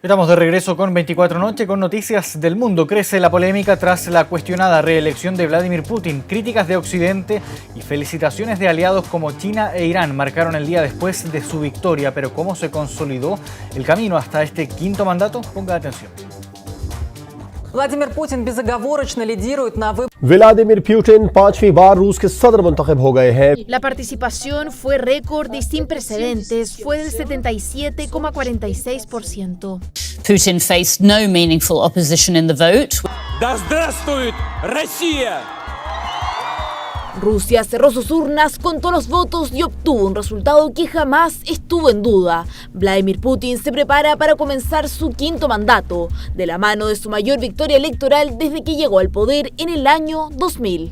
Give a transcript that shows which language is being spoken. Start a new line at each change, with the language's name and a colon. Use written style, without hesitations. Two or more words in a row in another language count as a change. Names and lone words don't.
Spanish: Estamos de regreso con 24 Noche, con noticias del mundo. Crece la polémica tras la cuestionada reelección de Vladimir Putin. Críticas de Occidente y felicitaciones de aliados como China e Irán marcaron el día después de su victoria. Pero ¿cómo se consolidó el camino hasta este quinto mandato? Ponga atención.
Russian: Vladimir Putin безоговорочно лидирует на выборах.
Urdu: ولادیمیر پیوتن 5ویں بار روس کے صدر منتخب ہو گئے ہیں.
Spanish: La participación fue récord y sin precedentes, fue del 77,46%.
English: Putin faced no meaningful opposition in the vote.
Russian: Да здравствует Россия!
Spanish: Rusia cerró sus urnas, contó los votos y obtuvo un resultado que jamás estuvo en duda. Vladimir Putin se prepara para comenzar su quinto mandato, de la mano de su mayor victoria electoral desde que llegó al poder en el año 2000.